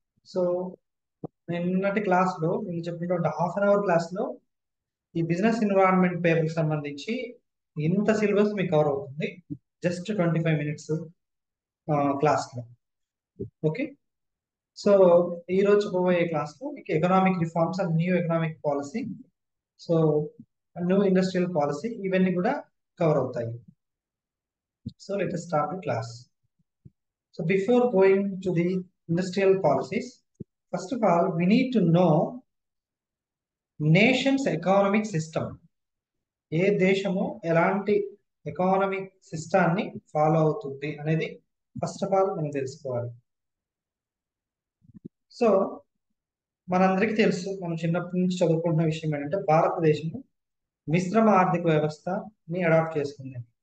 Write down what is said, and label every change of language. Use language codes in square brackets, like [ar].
[te] So నిన్నటి class లో నేను చెప్పినటువంటి హాఫ్ అన్ అవర్ క్లాస్ లో ఈ బిజినెస్ ఎన్విరాన్మెంట్ పేపర్ కి సంబంధించి ఇంత సిలబస్ మీకు కవర్ అవుతుంది జస్ట్ 25 మినిట్స్ క్లాస్ లో. ఓకే, సో ఈ రోజు పోయే క్లాస్ లో మీకు economic reforms and new economic policy, so new industrial policy, ఇవన్నీ కూడా కవర్ అవుతాయి. [en] So let us start the class. So before going to the industrial policies, first of all we need to know nation's economic system. [te] ఏ దేశము ఎలాంటి economic సిస్టాన్ని follow అవుతుంది అనేది first of all మనం తెలుసుకోవాలి. So మనందరికీ తెలుసు, మనం చిన్నప్పటి నుంచి చదువుకుంటున్న విషయం ఏంటంటే భారతదేశము మిశ్రమ ఆర్థిక వ్యవస్థని అడాప్ట్ చేసుకుంది.